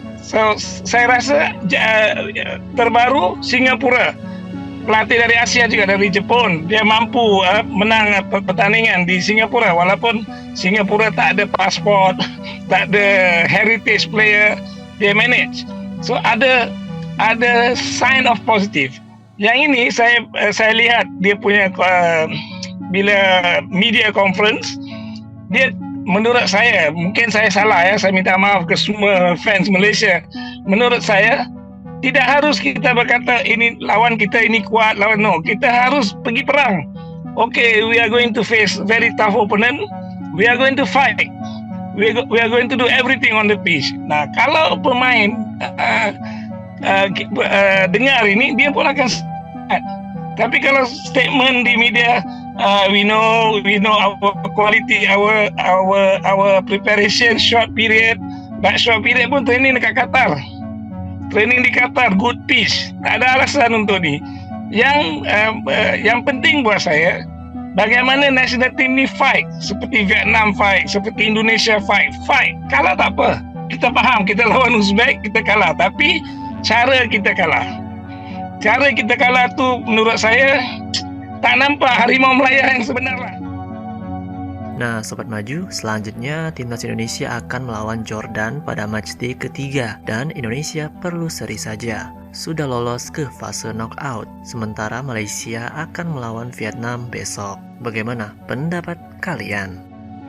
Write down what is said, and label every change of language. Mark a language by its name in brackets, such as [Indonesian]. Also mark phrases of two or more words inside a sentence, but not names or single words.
[Malay] So saya rasa terbaru Singapura, pelatih dari Asia juga dari Jepun, dia mampu menang pertandingan di Singapura walaupun Singapura tak ada pasport, tak ada [English] heritage player, [Malay] dia manage. So ada [English] sign of positive. [Malay] Yang ini saya lihat dia punya bila [English] media conference, [Malay] dia menurut saya, mungkin saya salah ya, saya minta maaf ke semua fans Malaysia. Menurut saya tidak harus kita berkata ini lawan kita ini kuat, lawan no. Kita harus pergi perang. [English] Okay, we are going to face very tough opponent. We are going to fight. We are going to do everything on the pitch. [Malay] Nah, kalau pemain dengar ini, dia pun akan sehat. Tapi kalau statement di media, [English] we know our quality, our preparation short period, but short period pun training [Malay] dekat Qatar. [English] Training di Qatar, good pitch. [Malay] Tak ada alasan untuk ni. Yang penting buat saya, bagaimana [English] national team [Malay] ni fight. Seperti Vietnam fight, seperti Indonesia fight. Kalah tak apa. Kita faham, kita lawan Uzbek, kita kalah. Tapi cara kita kalah. Cara kita kalah tu menurut saya tak nampak harimau Melaya yang sebenar lah. Nah, [Indonesian] Sobat Maju, selanjutnya timnas Indonesia akan melawan Jordan pada matchday ketiga dan Indonesia perlu seri saja. Sudah lolos ke fase knockout, sementara Malaysia akan melawan Vietnam besok. Bagaimana pendapat kalian?